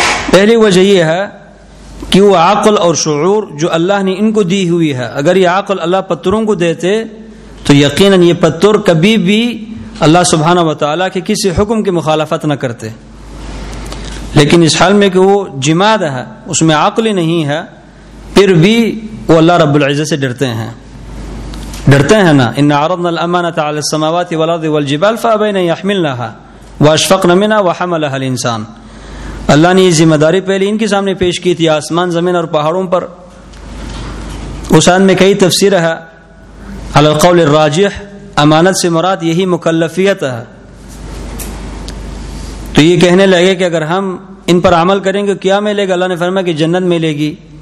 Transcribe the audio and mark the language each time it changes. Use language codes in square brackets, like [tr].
[ur] پہلی وجہ یہ ہے کہ وہ عقل اور شعور جو اللہ نے ان کو دی ہوئی ہے اگر یہ عقل اللہ پتھروں کو دیتے تو یقیناً یہ پتھر کبھی بھی اللہ سبحانہ و تعالیٰ کے کسی حکم کی مخالفت نہ کرتے. لیکن اس حال میں کہ وہ جماد ہے اس میں عقل نہیں ہے پھر بھی وہ اللہ رب العزت سے ڈرتے ہیں. ڈرتے ہیں نا [ar] ان عرضنا الامانه على السماوات والارض والجبال فابين يحملنها واشفقنا منها وحملها الانسان. [ur] اللہ نے یہ ذمہ داری پہلے ان کے سامنے پیش کی تھی آسمان زمین اور پہاڑوں پر. اس آیت میں کئی تفسیر ہے [ar] علی القول الراجح [ur] امانت سے مراد یہی مکلفیت ہے. تو یہ کہنے لگے کہ اگر ہم ان پر عمل کریں گے کیا ملے گا؟ اللہ نے فرمایا کہ جنت ملے گی.